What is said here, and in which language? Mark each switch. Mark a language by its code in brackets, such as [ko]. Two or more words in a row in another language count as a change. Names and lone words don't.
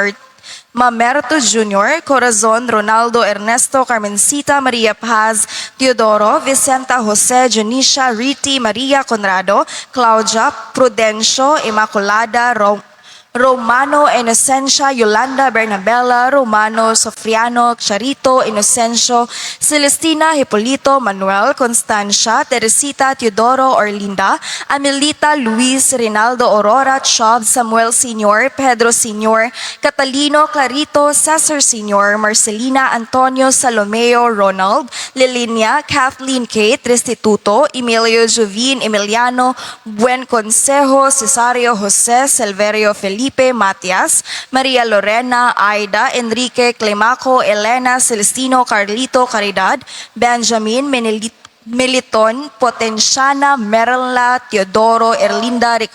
[en] Mamerto Jr., Corazon, Ronaldo, Ernesto, Carmencita, Maria Paz, Teodoro, Vicenta, Jose, Janisha, Riti, Maria Conrado, Claudia, Prudencio, Immaculada, Romano, Inocencia, Yolanda, Bernabella, Romano, Sofriano, Charito, Inocencio, Celestina, Hipolito, Manuel, Constancia, Teresita, Teodoro, Orlinda, Amelita, Luis, Rinaldo, Aurora, Chob, Samuel Sr., Pedro Sr., Catalino, Clarito, Cesar Sr., Marcelina, Antonio, Salomeo, Ronald, Lilinia, Kathleen Kate, Restituto, Emilio Jovin, Emiliano, Buen Consejo, Cesario Jose, Silverio Felipe, Matias, Maria Lorena, Aida, Enrique, Clemaco, Elena, Celestino, Carlito, Caridad, Benjamin, Meliton, Potenciana, Merla, Teodoro, Erlinda,